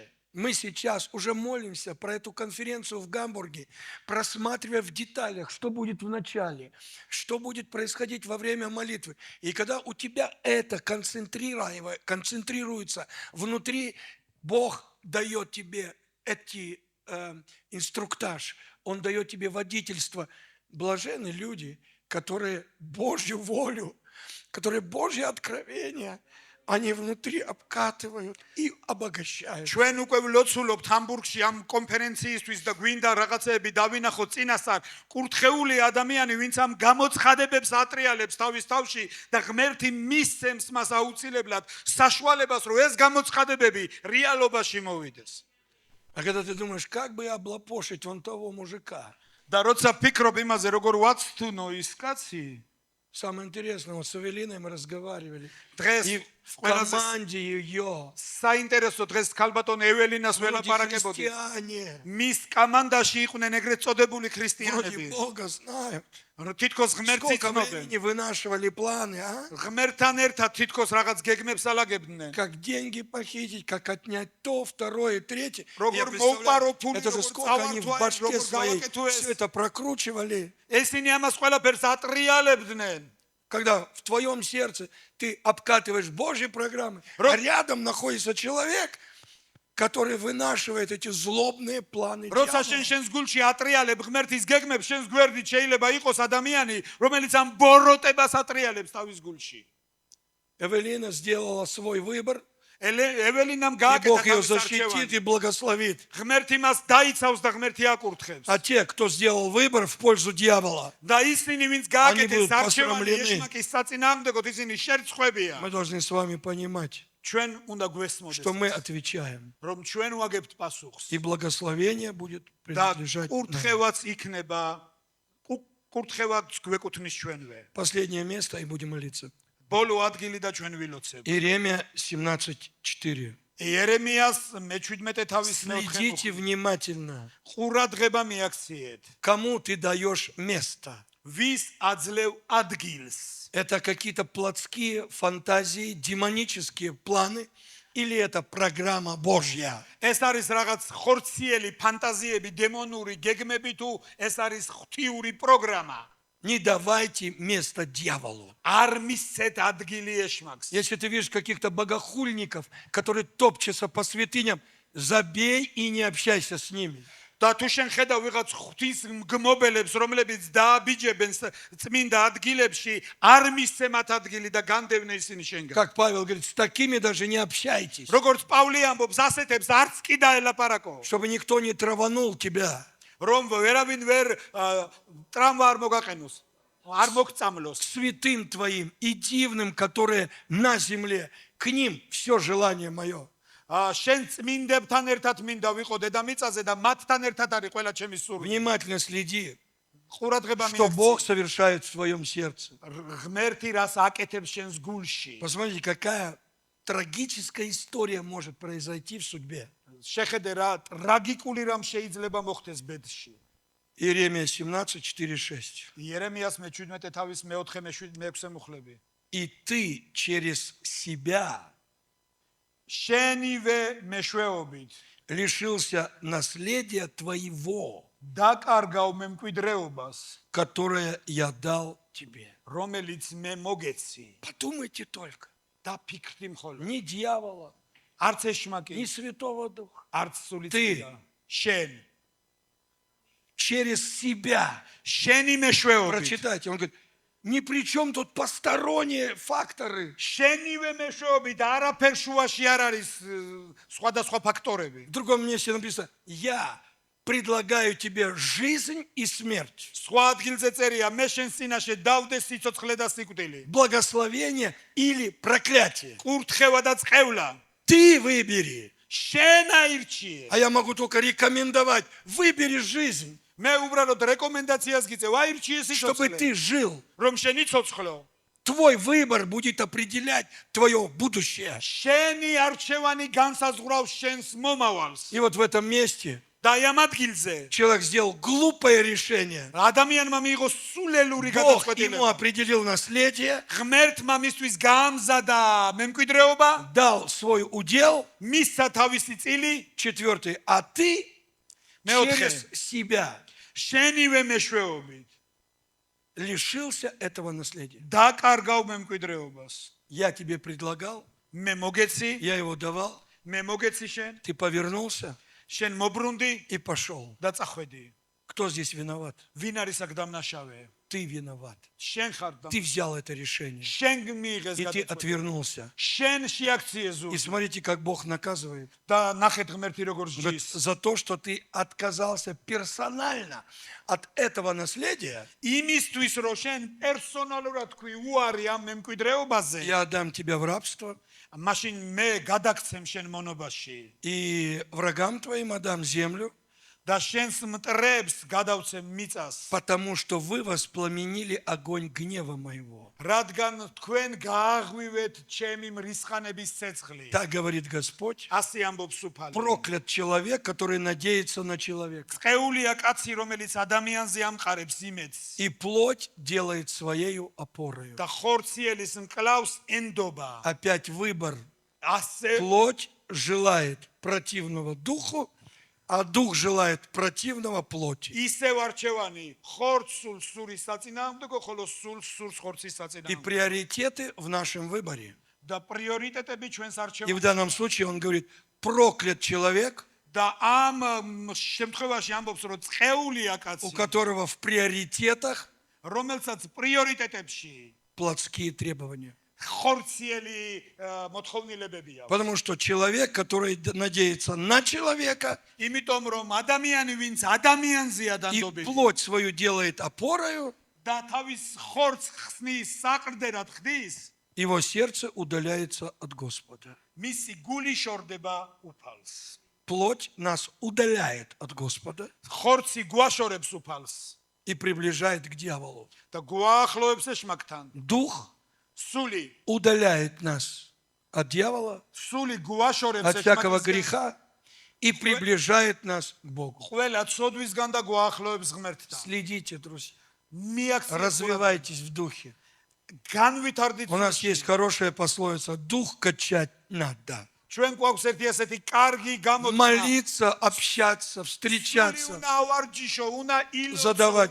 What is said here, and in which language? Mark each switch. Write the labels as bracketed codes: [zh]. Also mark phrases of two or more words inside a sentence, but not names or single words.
[ru] Мы сейчас уже молимся про эту конференцию в Гамбурге, просматривая в деталях, что будет в начале, что будет происходить во время молитвы. И когда у тебя это концентрируется внутри, Бог дает тебе эти инструктаж, Он дает тебе водительство. Блаженны люди, которые Божью волю, которые Божье откровение, они внутри обкатывают и обогащают. [ka] ჩვენ უკვე ვლოცულობთ ჰამბურგში ამ კონფერენციისთვის და გვინდა რაღაცეები დავინახოთ წინასწარ. კურთხეული ადამიანი, ვინც ამ გამოცხადებებს ატრიალებს თავის თავში და ღმერთი მისცემს მას აუცილებლად საშუალებას, რომ ეს გამოცხადებები რეალობაში მოვიდეს. [ru] А когда ты думаешь, как бы облапошить вон того мужика, [ka] და როცა ფიქრობ იმაზე, როგორ ვაცთუნო ის კაცი, [ru] самое интересное, вот с Авелиной мы разговаривали, [ka] დღეს [ru] и в команде ее [ka] საინტერესო დღეს ქალბატონ ეველინას [ru] вроде [ka] ველაპარაკებოდი. [ru] христиане, [ka] მის კომანდაში იყვნენ ეგრეთ წოდებული [ru] вроде [ka] ქრისტიანები. [ru] Бога знают. [ka] თითქოს ღმერთს [ru] Сколько [ka] იცნობენ. [ru] времени вынашивали планы, а? [ka] ღმერთთან ერთად თითქოს რაღაც გეგმებს ალაგებდნენ. [ru] Как деньги похитить, как отнять то, второе, третье. [ka] Როგორ [ru] Я [ka] მოვპარო [ru] представляю, [ka] ფული, [ru] это же [ka] როგორ [ru] сколько они в [ka] წავართვა ეს, [ru] башке [ka] როგორ [ru] своей [ka] გავაკეთო ეს. [ru] все это прокручивали. [ka] ესენი ამას ყველაფერს ატრიალებდნენ. [ru] Когда в твоем сердце ты обкатываешь Божьи программы, а рядом находится человек, который вынашивает эти злобные планы [ka] როცა [ru] дьявола. [ka] შენს გულში ატრიალებ ღმერთის გეგმებს, შენს გვერდით შეიძლება იყოს ადამიანი, რომელიც ამ ბოროტებას ატრიალებს თავის გულში. [ru] Эвелина сделала свой выбор, [ka] ეველინამ [ru] И [ka] გააკეთა [ru] Бог ее [ka] თავის [ru] защитит [ka] არჩევანი. [ru] и благословит. [ka] ღმერთი მას დაიცავს და ღმერთი აკურთხებს. [ru] А те, кто сделал выбор в пользу дьявола, [ka] და ისინი, ვინც [ru] Они [ka] გააკეთეს [ru] будут [ka] არჩევანი [ru] посрамлены. [ka] ეშმაკის საწინააღმდეგოდ, ისინი შერცხვებიან. [ru] мы должны с вами понимать, [ka] ჩვენ უნდა გვესმოდეს, [ru] что мы отвечаем. [ka] რომ ჩვენ ვაგებთ პასუხს. [ru] И благословение будет [ka] და [ru] принадлежать нам. [ka] კურთხევაც იქნება, კურთხევაც გვეკუთვნის ჩვენვე. [ru] Последнее место и будем молиться. [ka] ბოლო ადგილი და ჩვენ ვილოცებ. [ru] Иеремия 17:4. [ka] იერემიას მე-17 თავის [ru] Следите внимательно, [ka] ყურადღება მიაქციეთ. [ru] кому ты даешь место. [ka] ვის აძლევ ადგილს? [ru] Это какие-то плотские фантазии, демонические планы, или это программа Божья? [ka] ეს არის რაღაც ხორციელი ფანტაზიები, დემონური გეგმები თუ ეს არის ღვთიური პროგრამა? [ru] Не давайте место дьяволу. [ka] არ მისცეთ ადგილი ეშმაკს. [ru] Если ты видишь каких-то богохульников, которые топчутся по святыням, забей и не общайся с ними. [ka] და თუ შენ ხედავ ვიღაც ღვთის მგმობელებს, რომლებიც დააბიჯებენ წმინდა ადგილებში, არ მისცე მათ ადგილი და განდევნე ისინი შენგან. [ru] Как Павел говорит, с такими даже не общайтесь, [ka] როგორც პავლე ამბობს, ასეთებს არც კი დაელაპარაკო, [ru] чтобы никто не траванул тебя. [ka] რომ ვერავინ ვერ ტრამვა არ მოგაყენოს, არ მოგწამლოს. [ru] К святым твоим и дивным, которые на земле, к ним все желание мое. [ka] შენ წმინდებთან ერთად მინდა ვიყო დედამიწაზე და მათთან ერთად არის ყველა ჩემი სურვილი. [ru] Внимательно следи, [ka] ყურადღება [ru] что Бог [ka] მიაქცია. [ru] совершает в твоем сердце. [ka] ღმერთი რას აკეთებს შენს გულში. [ru] Посмотрите, какая трагическая история может произойти в судьбе. [ka] შეხედე რა ტრაგიკული რამ შეიძლება მოხდეს ბედში. [ru] Иеремия 17:4-6. [ka] იერემიას მე-17 თავის მე-4-6 მუხლები. [ru] И ты через себя [ka] შენივე მეშვეობით [ru] лишился наследия твоего, [ka] დაკარგავ მემკვიდრეობას, [ru] которое я дал тебе. [ka] რომელიც მე მოგეცი. [ru] Подумайте только. [ka] დაფიქრდი მხოლოდ. [ru] Ни дьявола, [ka] არც ეშმაკი, [ru] ни Святого Духа. [ka] არც სული [ru] Ты. [ka] წმინდა. შენ, [ru] Через себя. [ka] შენი მეშვეობით. [ru] Прочитайте. Он говорит, ни при чем тут посторонние факторы. [ka] შენივე მეშვეობით არაფერ შუაში არ არის სხვადასხვა ფაქტორები. [ru] В другом месте написано, я предлагаю тебе жизнь и смерть, [ka] სხვა ადგილზე წერია, მე შენ წინაშე დავდე სიცოცხლე და სიკვდილი. [ru] благословение или проклятие. [ka] კურთხევა და წყევლა. [ru] Ты выбери. [ka] შენ აირჩიე. [ru] А я могу только рекомендовать, выбери жизнь, [ka] მე უბრალოდ რეკომენდაციას გიწევ, აირჩიე [ru] чтобы [ka] სიცოცხლე. [ru] ты жил. [ka] რომ შენ იცოცხლო. [ru] Твой выбор будет определять твое будущее. [ka] შენი არჩევანი განსაზღვრავს შენს მომავალს. [ru] И вот в этом месте [ka] და ამ ადგილზე [ru] человек сделал глупое решение. [ka] ადამიანმა მიიღო სულელური [ru] Бог ему [ka] გადაწყვეტილება. [ru] определил наследие, [ka] ღმერთმა მისთვის გაამზადა მემკვიდრეობა, [ru] дал свой удел, [ka] მისცა თავისი წილი, [ru] 4, а ты [ka] Მეოთხე. [ru] через себя [ka] შენივე მეშვეობით [ru] лишился этого наследия. [ka] დაკარგავ მემკვიდრეობას. [ru] Я тебе предлагал, [ka] მე მოგეცი, [ru] я его давал, [ka] მე მოგეცი შენ, [ru] ты повернулся [ka] შენ მობრუნდი [ru] и пошел. [ka] და წახვედი. [ru] Кто здесь виноват? [ka] ვინ არის აქ დამნაშავე? [ru] Ты виноват. [ka] შენ ხარ და [ru] Ты взял это решение, [ka] შენ მიიღეს [ru] и ты [ka] გადაწყვეტილება. [ru] отвернулся. [ka] შენ შეაქციე [ru] И [ka] ზურგ [ru] смотрите, как Бог наказывает. [ka] და ნახეთ ღმერთი როგორ [ru] Он говорит, [ka] ჯის. [ru] за то, что ты отказался персонально от этого наследия, [ka] იმისთვის რომ შენ პერსონალურად თქვი უარი ამ მემკვიდრეობაზე, [ru] я отдам тебя в рабство, [ka] მაშინ მე გადაგცემ შენ მონობაში [ru] и врагам твоим отдам землю, [ka] და შენს მტრებს გადავცემ მიწას, [ru] потому что вы воспламенили огонь гнева моего. [ka] რადგან თქვენ გააღვივეთ ჩემი მრისხანების ცეცხლი. [ru] Так говорит Господь. [ka] ასე ამბობს უფალი. [ru] Проклят человек, который надеется на человека. [ka] წეულია კაცი, რომელიც ადამიანზე ამყარებს იმედს [ru] И плоть делает своею опорою. [ka] და ხორციელის მკლავს ენდობა. [ru] Опять выбор. [ka] ასე [ru] Плоть желает противного духу, а дух желает противного плоти. [ka] ისევ არჩევანი ხორცულ სურის საწინააღმდეგო, ხოლო სულს სურს ხორცის [ru] И [ka] საწინააღმდეგო. [ru] приоритеты в нашем выборе. [ka] და პრიორიტეტები ჩვენს [ru] И в [ka] არჩევანში. [ru] данном случае он говорит, проклят человек, [ka] და ამ შემთხვევაში ამბობს, რომ წეულია [ru] у [ka] კაცი, [ru] которого в приоритетах [ka] რომელსაც პრიორიტეტებში [ru] плотские требования. [ka] ხორციელი მოთხოვნილებებია. [ru] Потому что человек, который надеется на человека [ka] იმიტომ რომ ადამიანი ვინც ადამიანზეა [ru] и [ka] დანდობილი [ru] плоть свою делает опорою, [ka] და თავის ხორცს ხსნის საყრდენად ხდის, [ru] его сердце удаляется от Господа. [ka] მისი გული შორდება უფალს. [ru] Плоть нас удаляет от Господа [ka] ხორცი გვაშორებს უფალს [ru] и приближает к дьяволу. [ka] და გვაახლოვებს ეშმაკთან. [ru] Дух [ka] სული [ru] удаляет нас от дьявола, [ka] გვაშორებს [ru] от всякого [ka] ეშმაკისგან. [ru] греха и приближает нас к Богу. [ka] ყველა ცოდვისგან და გვაახლოვებს ღმერთთან. [ru] Следите, друзья, [ka] მიაქცევთ, [ru] развивайтесь в духе. [ka] განვითარდით. [ru] У нас есть хорошая пословица: дух качать надо. [ka] ჩვენ გვაქვს ერთი ასეთი კარგი გამოცდა. [ru] Молиться, общаться, [ka] სული [ru] встречаться. [ka] უნდა ავარჯიშო, უნდა ილოცო [ru] Задавать